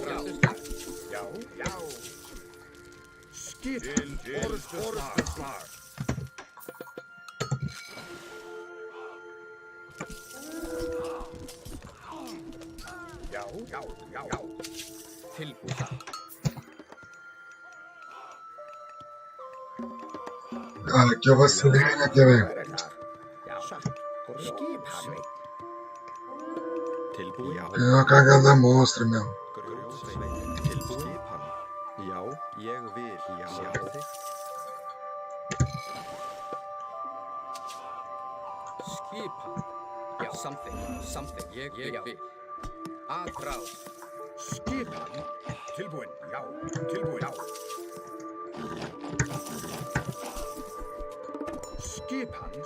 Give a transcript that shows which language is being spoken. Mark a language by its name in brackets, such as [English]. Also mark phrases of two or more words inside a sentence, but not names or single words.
[Icelandic] Já. Skipan. Orustu slag. Já. Tilbúin. [Portuguese] Cara, aqui eu vacilei, né, velho? [Icelandic] Skipan. Tilbúin. Já. [Portuguese] É uma cagada monstra mesmo. [Icelandic] Grjótsveit. Tilbúin. Skipan. Já. Ég vil. Já. Samþykkt. Skipan. Já. Samþykkt. Ég vil. Aðráð. Skipan. Tilbúin. Já. Skipan.